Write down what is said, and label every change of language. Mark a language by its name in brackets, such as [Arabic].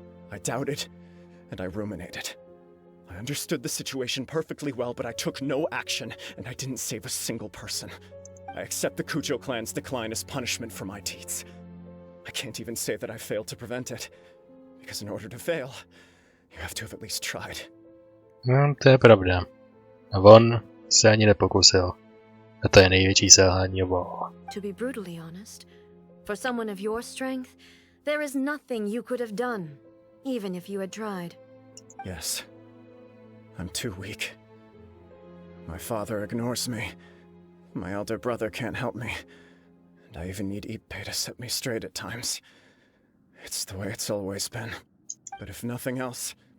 [English] I doubted, and I ruminated. I understood the situation perfectly well, but I took no action, and I didn't save a single person. I accept the Kujo clan's decline as punishment for my deeds. I can't even say that I failed to prevent it, because in order to fail, you have to have at least tried. [Czech] No, to je pravda. A on se ani nepokusil. A to je největší selhání oboho. [English] To be brutally honest, for someone of your strength, there is nothing you could have done, even if you had tried. Yes. I'm too weak. My father ignores me. My elder brother can't help me. And I even need Ippei to set me straight at times. It's the way it's always been. But if nothing else,